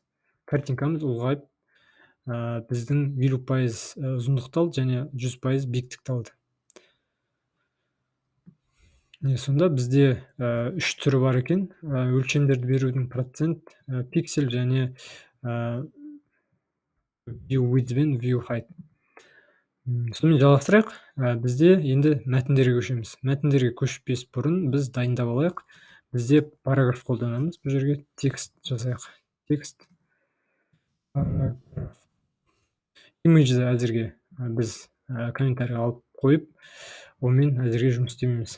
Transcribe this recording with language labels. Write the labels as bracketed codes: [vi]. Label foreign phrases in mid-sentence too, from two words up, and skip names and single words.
[kk] Картинкамыз ұлғайып, біздің 50% ұзындықты алды және 100% биіктікті алды. Сонда бізде 3 түрі бар екен. Өлшемдерді берудің процент, пиксель және [en] view width [kk] пен [en] view height. [kk] Сонымен жалғастырайық. Бізде енді мәтіндерге көшеміз. Мәтіндерге көшпес бұрын біз дайындап алайық. Бізде параграф қолданамыз. Бұл жерге текст жасайық. Текст. Image-ді әзірге біз комментарий алып қойып, онымен әзірге жұмыс істемейміз.